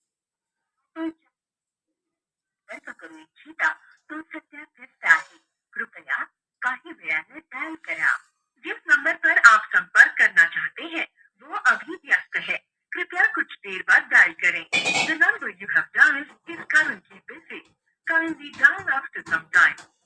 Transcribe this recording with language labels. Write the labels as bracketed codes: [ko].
[mr] करू इच्छिता तो सध्या व्यस्त आहे. कृपया काही वेळाने डायल करा. [hi] जिस नंबर पर आप संपर्क करना चाहते हैं वो अभी व्यस्त है. कृपया कुछ देर बाद डायल करें. [en] The number you have dialed is currently busy. Kindly dial after some time.